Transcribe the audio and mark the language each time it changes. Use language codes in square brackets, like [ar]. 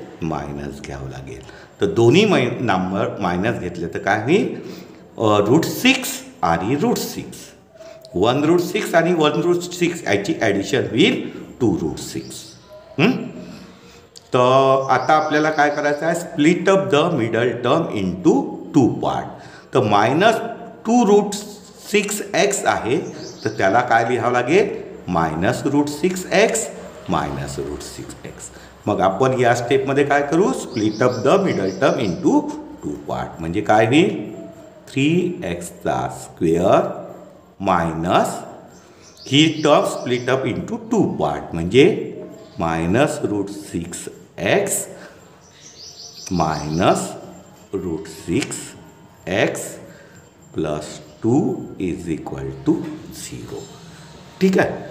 [mr] Minus घ्यावं लागेल. तर दोन्ही नंबर मायनस घेतले तर काय होईल? √6 आणि √6. 1√6 आणि 1√6 याची ॲडिशन होईल 2√6. तर आता आपल्याला काय करायचं आहे? [en] Split up the middle term into 2 part. [mr] तर -2√6x आहे, तर त्याला काय लिहावं लागेल? [en] -√6x -√6x. [mr] मग आपण या स्टेपमध्ये काय करू? [en] Split up the middle term into 2 part. [mr] म्हणजे काय होईल? 3x² मायनस ही term [en] split up into 2 part, [mr] म्हणजे -√6x -√6x +2 = 0. ठीक आहे.